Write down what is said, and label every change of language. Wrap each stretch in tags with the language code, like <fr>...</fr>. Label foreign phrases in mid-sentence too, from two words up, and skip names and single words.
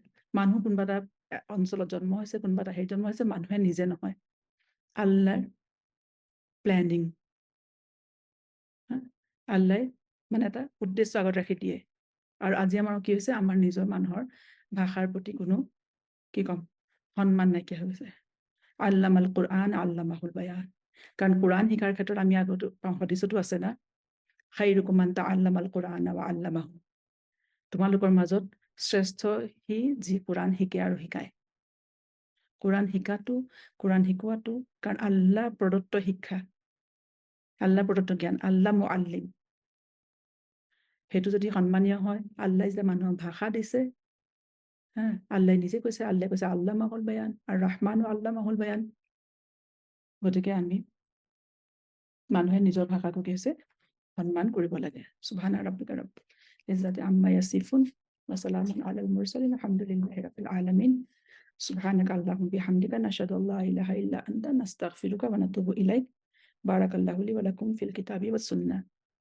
<as>মানুহ কোনোবা এটা অঞ্চলত জন্ম হৈছে, কোনোবা এটা হেৰিত জন্ম হৈছে, মানুহে নিজে নহয়, আল্লাহৰ প্লেনিং, আল্লাই মানে এটা উদ্দেশ্য আগত ৰাখি দিয়ে। আৰু আজি আমাৰ কি হৈছে, আমাৰ নিজৰ মানুহৰ ভাষাৰ প্ৰতি কোনো কি ক'ম সন্মান নাইকিয়া হৈ গৈছে</as> <ar>علم القرآن علمه البيان</ar> <as>কাৰণ কুৰআন শিকাৰ ক্ষেত্ৰত আমি আগতো হাদিছতো আছে না</as> <ar>خيركم من تعلم القرآن وعلمه</ar> <as>তোমালোকৰ মাজত শ্ৰেষ্ঠ সি যি কুৰআন শিকে আৰু শিকায় কুৰআন শিকাটো কুৰআন শিকোৱাটো কাৰণ আল্লাহ প্ৰদত্ত শিক্ষা আল্লাহ প্ৰদত্ত জ্ঞান আল্লাহ মুআল্লিম সেইটো যদি সন্মানীয় হয় আল্লাহ যে মানুহক ভাষা দিছে হা আল্লাহ নিজে কৈছে</as> <ar>علمه البيان</ar> <as>আৰু ৰহমানো</as> <ar>علمه البيان</ar> <as>গতিকে আমি মানুহে নিজৰ ভাষাটো কি হৈছে সন্মান কৰিব লাগে</as> <ar>سبحان ربك رب العزة عما يصفون وسلام على المرسلين الحمد لله رب العالمين سبحانك اللهم وبحمدك نشهد أن لا إله إلا أنت نستغفرك ونتوب إليك بارك الله لي ولكم في الكتاب والسنة</ar>